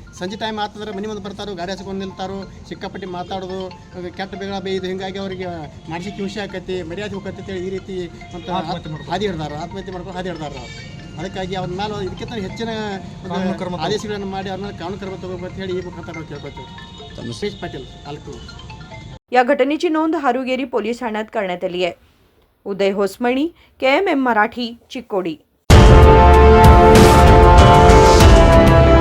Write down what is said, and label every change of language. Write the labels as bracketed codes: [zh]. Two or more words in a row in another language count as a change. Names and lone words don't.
[kn] ಸಂಜೆ ಟೈಮ್ ಆಗ್ತಂದ್ರೆ ಮನೆ ಮುಂದೆ ಬರ್ತಾರೋ, ಗಾಡಿ ಹಚ್ಕೊಂಡು ನಿಲ್ತಾರೋ, ಸಿಕ್ಕಾಪಟ್ಟಿ ಮಾತಾಡೋದು, ಕೆಟ್ಟ ಬೇಗ ಬೇಯ್ದು, ಹಿಂಗಾಗಿ ಅವರಿಗೆ ಮಾನಸಿಕ ಹಿಂಸೆ ಆಕೈತಿ, ಮರ್ಯಾದೆ ಹೋಗತ್ತೆ ಅಂತೇಳಿ ಈ ರೀತಿ ಅಂತ ಹಾದಿ ಹಿಡ್ದಾರ, ಆತ್ಮಹತ್ಯೆ ಮಾಡ್ಕೊಂಡು ಹಾದಿ ಹಿಡ್ದಾರ ನಾವು। ಅದಕ್ಕಾಗಿ ಅವ್ರ ಮೇಲೆ ಇದಕ್ಕಿಂತ ಹೆಚ್ಚಿನ ಆದೇಶಗಳನ್ನು ಮಾಡಿ ಅವ್ರ ಮೇಲೆ ಕಾನೂನು ಕ್ರಮ ತಗೋಬೇಕು ಅಂತ ಹೇಳಿ ಈ ಮುಖಾಂತರ ನಾವು ಕೇಳ್ಕೊತೀವಿ। ಸುರೇಶ್ ಪಾಟೀಲ್, ತಾಲೂಕು। [mr] या घटनेची नोंद हारुगेरी पोलीस ठाण्यात करण्यात आली आहे। उदय होसमणी, KMM मराठी, चिकोडी।